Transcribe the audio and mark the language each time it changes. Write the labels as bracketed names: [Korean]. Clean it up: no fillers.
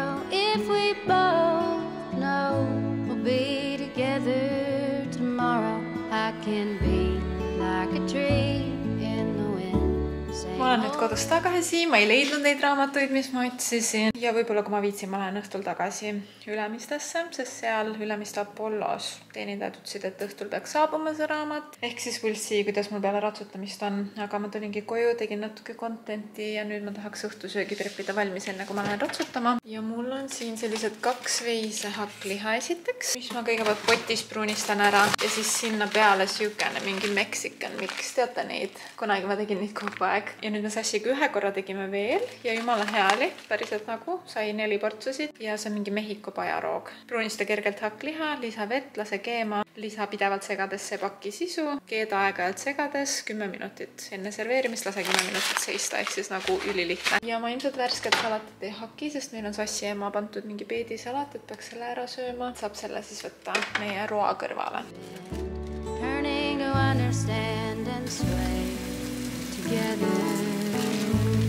[English] if we both know we'll be together tomorrow. I can be like a tree in the wind. [Estonian] Ma olen nüüd kodus tagasi, ma ei leidnud neid raamatuid, mis ma otsisin ja võib-olla kui ma viitsin, ma lähen õhtul tagasi Ülemistesse, sest seal Ülemiste Apollos teenindajad ütlesid, et õhtul peaks saabuma see raamat. Ehk siis [English] we'll see, [Estonian] kuidas mul peale ratsutamist on, aga ma tulingi koju, tegin natuke contenti ja nüüd ma tahaks õhtusöögi preppida valmis enne kui ma lähen ratsutama. Ja mul on siin sellised 2 veise hakkliha esiteks, mis ma kõigepealt potis pruunistan ära ja siis sinna peale sükene mingi [English] Mexican mix, [Estonian] teate neid? Kunagi ma tegin neid kogu aeg. Ja nüüd me sassiga 1 korra tegime veel ja jumala hea oli, päriselt nagu sai 4 portsusid ja see on mingi Mehhiko pajaroog. Pruunista kergelt hakkliha, lisa vett, lase keema, lisa pidevalt segadesse paki sisu, keeda aeg-ajalt segades 10 minutit. Enne serveerimist lase 10 minutit seista, ehk siis nagu ülilihtne. Ja ma ilmselt värsket salatit ei haki, sest meil on sassi ema pandud mingi peedisalat, et peaks selle ära sööma. Saab selle siis võtta meie roa kõrvale. [English] Learning to understand and sway together.